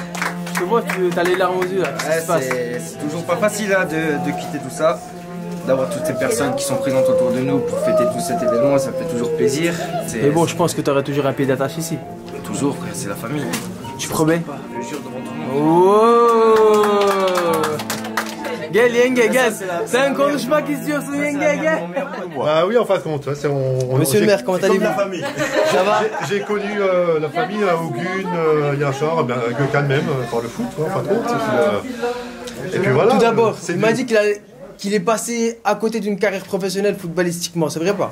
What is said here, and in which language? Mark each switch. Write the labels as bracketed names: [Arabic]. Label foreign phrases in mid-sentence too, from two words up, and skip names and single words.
[French] Je te vois, t'as les larmes aux yeux là. Qu'est-ce qui se passe? C'est toujours pas facile hein, de quitter tout ça. D'avoir toutes ces personnes qui sont présentes autour de nous pour fêter tout cet événement, ça fait toujours plaisir. Mais bon, je pense que t'aurais toujours un pied d'attache ici. Toujours, frère, c'est la famille. Tu promets? Je jure devant tout le monde. [Turkish] Oh! Gel, yenge, gel. Sen konuşmak istiyorsun yenge, gel. [French] Bah oui, en fin de compte, hein, Monsieur le maire, comment allez-vous? Ça va? J'ai connu la famille, Ogun, Yachar, Gökhan même, par le foot, en fin de compte. Et puis voilà. Tout d'abord, il m'a dit qu'il est passé à côté d'une carrière professionnelle footballistiquement, c'est vrai pas?